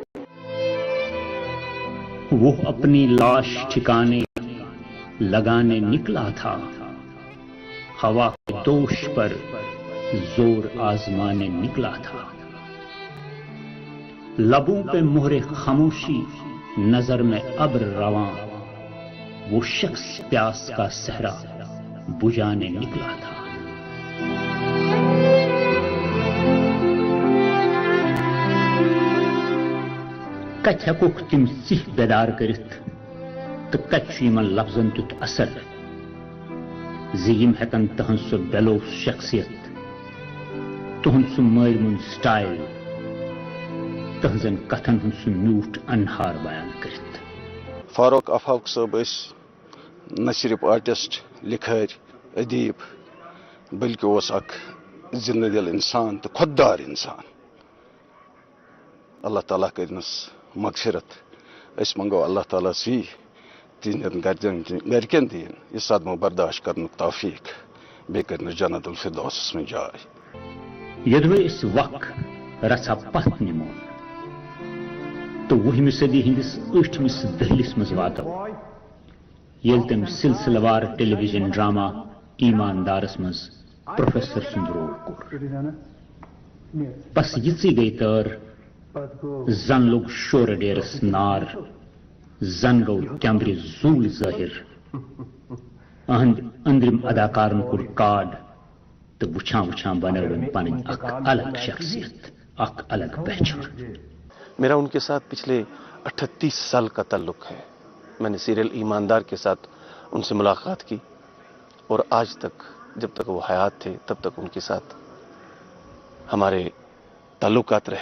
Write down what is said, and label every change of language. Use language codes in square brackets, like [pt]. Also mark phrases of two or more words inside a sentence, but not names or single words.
[ur] وہ اپنی لاش ٹھکانے لگانے نکلا تھا، ہوا کے دوش پر زور آزمانے نکلا تھا۔ لبوں پہ مہر خاموشی، نظر میں ابر رواں، وہ شخص پیاس کا صحرا بجھانے نکلا تھا۔ [ks] کت ہیکوک تم سہ بیدار کرت تو کت یمن لفظن تیت اثر زم ہیکن تہن سہ بیلوس شخصیت، تہن سہ مل مند سٹائل، تہذن کتھن ہند سہ میوٹھ انہار بیان کرت۔ فاروق آفاق صاحب نہ صرف آرٹسٹ، لکھار، ادیب، بلکہ اس اک زندہ دل انسان تو خوددار انسان۔ اللہ تعالیٰ کرنس مغفرت۔ اس منگو اللہ تعالیٰ سی تہندین گرکن دین یہ صدمہ برداشت کرن توفیق، بیٚیہِ کرنس جنت الفردوسس من جائے۔ یدوے اس وق رژھا پتھ نمو تو 20ویں صدی ہندس 8مس دہلس مز واتو، یل تم سلسلہ وار [en] television drama [ks] ایماندارس مز پروفیسر سند رول کور۔ بس یژی گئی تر زن لوگ شور ڈیرس نار، زن گو تمبر زول ظاہر، اہند اندرم اداکارن کور کاڈ، تو وچھان وچھان بنو پن اک الگ شخصیت، اک الگ پہچان۔ [ur] میرا ان کے ساتھ پچھلے 38 سال کا تعلق ہے۔ میں نے سیریل ایماندار کے ساتھ ان سے ملاقات کی، اور آج تک جب تک وہ حیات تھے تب تک ان کے ساتھ ہمارے تعلقات رہے۔